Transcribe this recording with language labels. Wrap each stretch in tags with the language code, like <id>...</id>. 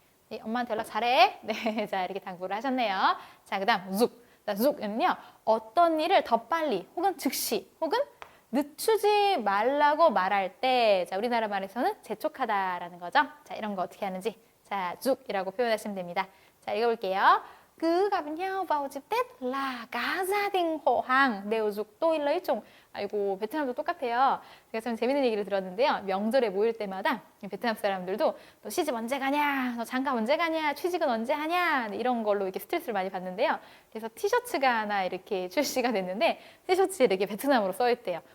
<ko>네, 엄마한테 연락 잘해. 네, 자 이렇게 당부를 하셨네요. 자, 그다음 죽은요 어떤 일을 더 빨리 혹은 즉시 혹은 늦추지 말라고 말할 때, 자 우리나라 말에서는 재촉하다라는 거죠. 자 이런 거 어떻게 하는지 자 죽이라고 표현하시면 됩니다. 자 읽어볼게요.</ko> <vi>Cứ gặp nhau vào dịp Tết là cả gia đình họ hàng đều giục tôi lấy chồng.</vi> <ko>아이고 베트남도 똑같아요. 제가 참 재밌는 얘기를 들었는데요. 명절에 모일 때마다 베트남 사람들도 너 시집 언제 가냐, 너 장가 언제 가냐, 취직은 언제 하냐 이런 걸로 이렇게 스트레스를 많이 받는데요. 그래서 티셔츠가 하나 이렇게 출시가 됐는데 티셔츠에 이렇게 베트남어로 써있대요.</ko>